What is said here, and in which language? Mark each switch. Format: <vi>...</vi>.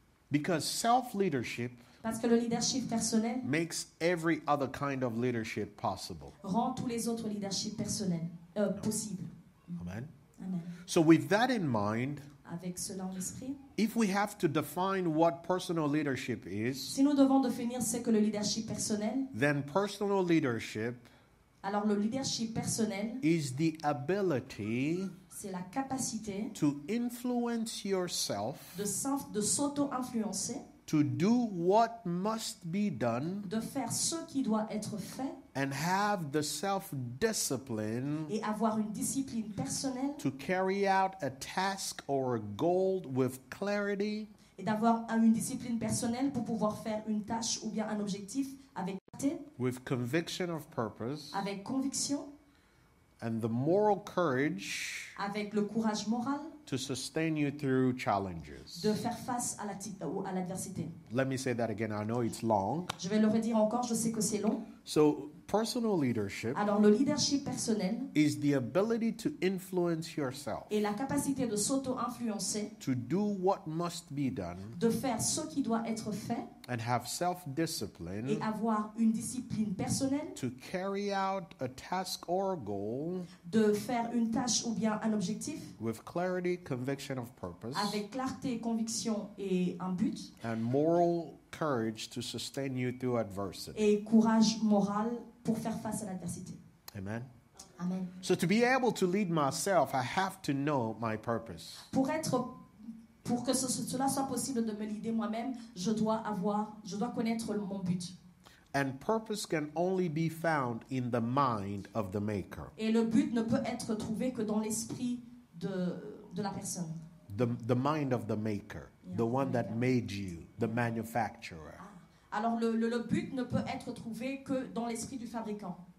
<en>Because self-leadership</en> <fr>Parce que le leadership personnel</fr> <en>makes every other kind of leadership possible.</en> <fr>rend tous les autres leaderships personnels possibles.</fr> <en>Amen.</en> <fr>Amen.</fr> <en>So with that in mind,</en> <fr>Avec cela en esprit,</fr> <en>if we have to define what personal leadership is,</en> <fr>si nous devons définir ce que le leadership personnel,</fr> <en>then personal leadership</en> <fr>alors le leadership personnel,</fr> <en>is the ability</en> <fr>c'est la capacité</fr> <en>to influence yourself</en> <fr>de s'auto-influencer,</fr> <en>to do what must be done</en> <fr>de faire ce qui doit être fait</fr> <en>and have the self-discipline</en> <fr>et avoir une discipline personnelle</fr> <en>to carry out a task or a goal with clarity,</en> <fr>et d'avoir une discipline personnelle pour pouvoir faire une tâche ou bien un objectif avec clarté,</fr> <en>with conviction of purpose,</en> <fr>avec conviction,</fr> <en>and the moral courage</en> <fr>avec le courage moral</fr> <en>to sustain you through challenges.</en> <fr>de faire face à l'adversité.</fr> <en>Let me say that again. I know it's long.</en> <fr>Je vais le redire encore, je sais que c'est long.</fr> <en>So, personal leadership</en> <fr>Alors le leadership personnel</fr> <en>is the ability to influence yourself,</en> <fr>est la capacité de s'auto-influencer,</fr> <en>to do what must be done,</en> <fr>de faire ce qui doit être fait</fr> <en>and have</en> <fr>et</fr> <en>self-discipline</en> <fr>avoir une discipline personnelle,</fr> <en>to carry out a task or a goal</en> <fr>de faire une tâche ou bien un objectif</fr> <en>with clarity, conviction of purpose,</en> <fr>avec clarté, conviction et un but,</fr> <en>and moral courage to sustain you through adversity.</en> <fr>et courage moral pour faire face à l'adversité.</fr> <en>Amen.</en> <fr>Amen.</fr> <en>So to be able to lead myself, I have to know my purpose.</en> <fr>Pour que cela soit possible de me leader moi-même, je dois connaître mon but.</fr> <en>And purpose can only be found in the mind of the maker.</en> <fr>Et le but ne peut être trouvé que dans l'esprit de la personne.</fr> <en>The mind of the maker, Yeah, the one that maker. made you, the manufacturer.</en> <fr>Alors le but ne peut être trouvé que dans l'esprit du fabricant.</fr>